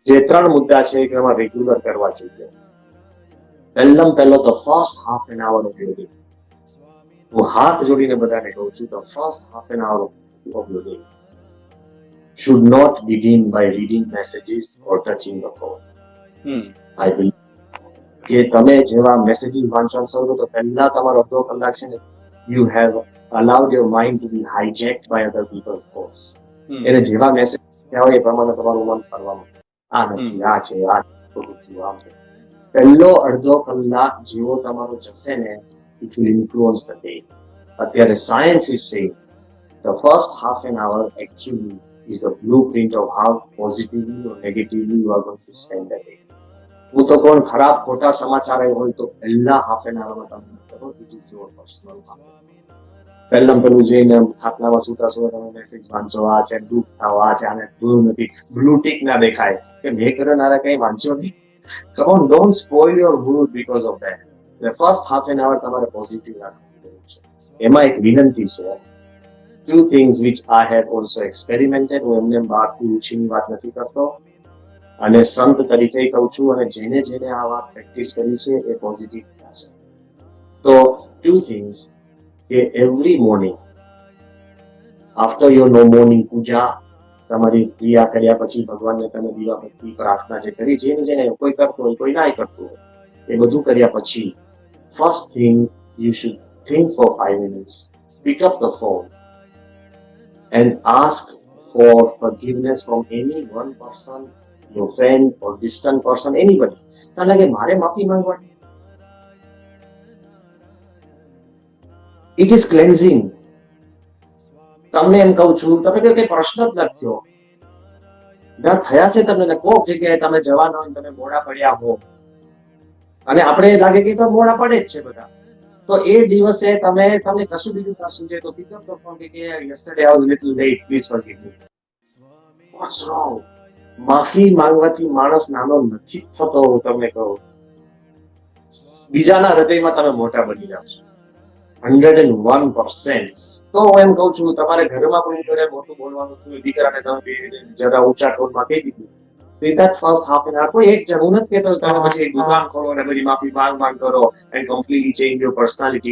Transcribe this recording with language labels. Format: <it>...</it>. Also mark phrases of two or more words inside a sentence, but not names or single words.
<gu>જે 3 મુદ્દા છે કે એમાં રેગ્યુલર કરવા જોઈએ. પહેલો તો</gu> <en>first half an hour of your day.</en> <gu>હું હાથ જોડીને બધાને કહું છું,</gu> <en>the first half an hour of your day should not begin by reading messages or touching the phone. I believe</en> <gu>કે તમે જેવા મેસેજીસ વાંચવા શરૂ તો પહેલા તમારો અડધો કલાક છે ને,</gu> <en>you have allowed your mind to be hijacked by other people's thoughts.</en> <gu>એને જેવા મેસેજ હોય એ પ્રમાણે તમારું મન ફરવાનું, આ નથી, આ છે, આ ખોટું થયું, આમ છે. પહેલો અડધો કલાક જેવો તમારો જશે ને,</gu> <en>it will influence the day. અત્યારે science is saying the first half an hour actually is a blueprint of how positively or negatively you are going to spend the day.</en> <gu>હું તો કોણ ખરાબ ખોટા સમાચાર હોય તો પહેલા</gu> <en>half an hourમાં</en> <gu>તમે કરો,</gu> <en>it is your personal</en> <gu>કામ. પેલું જઈને ખાટલામાં સુતા સુતા તમે મેસેજ વાંચો, આ છે દુઃખ થાવ, આ છે આને જોયું નથી,</gu> <en>blue tick</en> <gu>ના દેખાય કે મેં કરનારા કઈ વાંચ્યો નહીં.</gu> <en>Come on, don't spoil your mood because of that. The first half an hour</en> <gu>તમારે પોઝિટિવ રાખવાની જરૂર છે. એમાં એક વિનંતી છે,</gu> <en>2 things which I have also experimented.</en> <gu>હું એમને બહારથી ઉછીની વાત નથી કરતો અને સંત તરીકે કહું છું, અને જેને જેને આ વાત પ્રેક્ટિસ કરી છે એ પોઝિટિવ થયા છે.</gu> <en>તો 2 things કે every morning after your morning પૂજા,</en> <gu>તમારી ક્રિયા કર્યા પછી ભગવાનને તમે દીવાબત્તી પ્રાર્થના જે કરી, જેને કોઈ કરતો હોય કોઈ ના કરતું હોય, એ બધું કર્યા પછી</gu> <en>first thing you should think for 5 minutes, pick up the phone and ask for forgiveness from any one person, your friend or distant person, anybody.</en> <gu>તને લાગે મારે માફી માંગવાની?</gu> <en>It is cleansing.</en> <gu>તમને એમ કહું છું, તમે કઈ પ્રશ્ન જ નથી થયો, ડર થયા છે તમને કોક જગ્યાએ તમે જવાના હોય, તમે મોડા પડ્યા હો, અને આપણે લાગે કે તો મોડા પડે જ છે બધા, તો એ દિવસે તમે કશું બીજું કશું છે તો</gu> <en>pick up the phone</en> <gu>કે</gu> <en>yesterday I was a little late, please forgive me. What's wrong?</en> <gu>માફી માંગવાથી માણસ નાનો નથી થતો. હું તમને કહું, બીજાના હૃદયમાં તમે મોટા બની જાવ છો 101%. તો હું એમ કહું છું, તમારે ઘરમાં કોઈ જોડે મોટું બોલવાનું થયું, દીકરાને તમે જરા ઊંચા ટોનમાં કહી દીધું, તો</gu> <en>that first half an hour</en> <gu>કોઈ એક જણું નથી કહેતો તમે પછી એક દુકાન ખોલો અને પછી માફી માંગ કરો</gu> <en>and completely change your personality.</en>